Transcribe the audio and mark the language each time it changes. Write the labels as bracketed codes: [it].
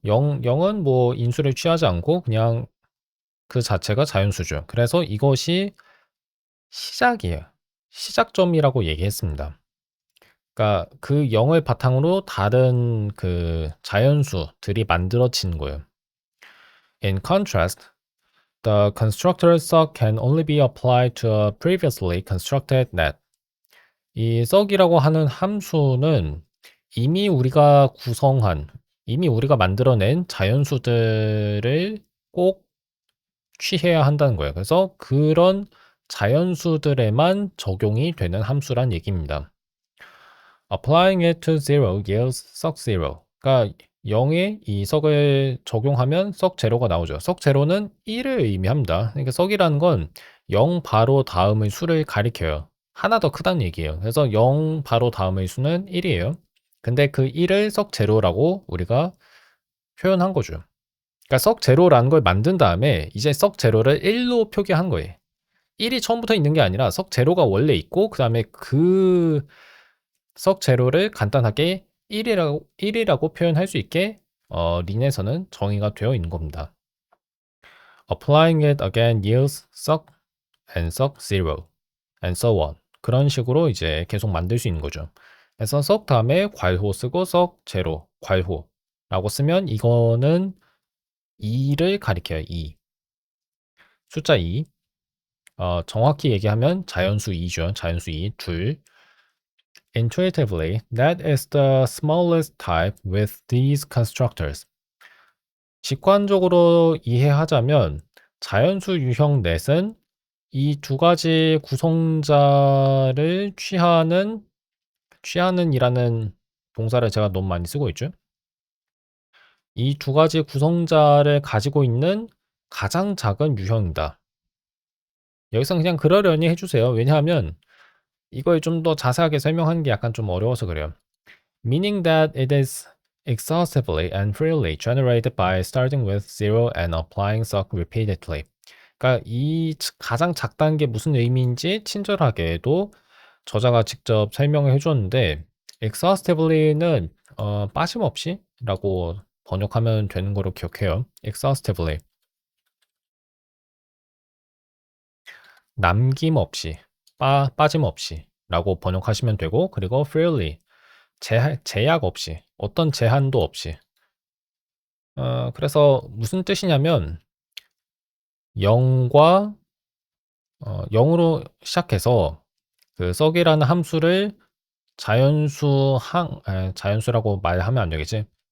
[ko] 0은 뭐 인수를 취하지 않고 그냥 그 자체가 자연수죠. 그래서 이것이 시작이에요. 시작점이라고 얘기했습니다. 그러니까 그 0을 바탕으로 다른 그 자연수들이 만들어진 거예요. [en] In contrast, the constructor suck can only be applied to a previously constructed net. [ko] 이 suck이라고 하는 함수는 이미 우리가 이미 우리가 만들어낸 자연수들을 꼭 취해야 한다는 거예요. 그래서 그런 자연수들에만 적용이 되는 함수란 얘기입니다. [en] Applying it to zero yields suck zero. [ko] 그러니까 0에 이 석을 적용하면 suck 제로가 나오죠. suck 제로는 1을 의미합니다. 그러니까 suck이라는 건 0 바로 다음의 수를 가리켜요. 하나 더 크다는 얘기예요. 그래서 0 바로 다음의 수는 1이에요. 근데 그 1을 suck 제로라고 우리가 표현한 거죠. 그러니까 suck 제로라는 걸 만든 다음에 이제 suck 제로를 1로 표기한 거예요. 1이 처음부터 있는 게 아니라 suck 제로가 원래 있고 그 다음에 그 석 제로를 간단하게 1이라고 표현할 수 있게 린에서는 정의가 되어 있는 겁니다. [en] applying it again yields suck and suck zero and so on. [ko] 그런 식으로 이제 계속 만들 수 있는 거죠. 그래서 suck 다음에 괄호 쓰고 suck 제로 괄호라고 쓰면 이거는 2를 가리켜요. 2. 숫자 2. 정확히 얘기하면 자연수 2죠. 자연수 2. 둘. [en] Intuitively, that is the smallest type with these constructors. [ko] 직관적으로 이해하자면 자연수 유형 넷은 이 두 가지 구성자를 취하는이라는 동사를 제가 너무 많이 쓰고 있죠. 이 두 가지 구성자를 가지고 있는 가장 작은 유형이다. 여기서 그냥 그러려니 해주세요. 왜냐하면 이걸 좀 더 자세하게 설명하는 게 약간 좀 어려워서 그래요. [en] Meaning that it is exhaustively and freely generated by starting with zero and applying suck repeatedly. [ko] 그러니까 이 가장 작다는 게 무슨 의미인지 친절하게도 저자가 직접 설명을 해줬는데 exhaustively는 빠짐없이라고 번역하면 되는 거로 기억해요. exhaustively 남김없이 빠짐없이라고 번역하시면 되고 그리고 freely 제약 없이 어떤 제한도 없이 그래서 무슨 뜻이냐면 0과 0으로 시작해서 그 썩이라는 함수를 자연수라고 말하면 안 되겠지.